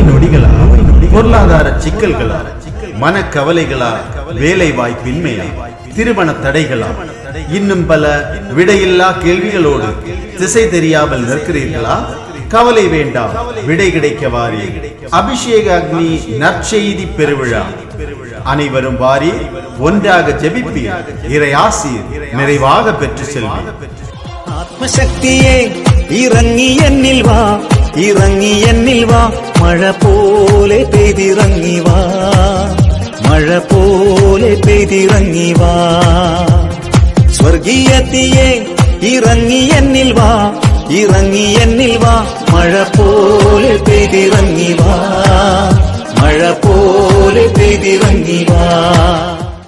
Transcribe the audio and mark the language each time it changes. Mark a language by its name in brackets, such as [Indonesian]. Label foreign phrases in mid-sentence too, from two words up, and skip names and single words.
[Tamil] நொடிகளா, பொருளாதார சிக்கல்களா, மனக்கவலைகளா, வேலை வாய்ப்பின்மையா, திருமண தடைகளா, இன்னும் பல விடையில்லா கேள்விகளோடு திசை தெரியாமல் நிற்கிறீர்களா? கவலை வேண்டாம், விடை கிடைக்க வாரி அபிஷேக அக்னி நற்செய்தி பெருவிழா. அனைவரும் வாரி ஒன்றாக ஜெபிப்பி இறை ஆசி நிறைவாக பெற்று செல்வி. [Malayalam] ആത്മശക്തിയെ ഇറങ്ങി എന്നിൽ വാ, ഇറങ്ങി എന്നിൽ വാ, മഴ പോലെ പെയ്തിറങ്ങി വാ, മഴ പോലെ പെയ്തിറങ്ങി വാ. സ്വർഗീയത്തിയെ ഇറങ്ങി എന്നിൽ വാ, ഇറങ്ങി എന്നിൽ വാ, മഴ പോലെ പെയ്തിറങ്ങി വാ, മഴ പോലെ പെയ്തിറങ്ങി വാ.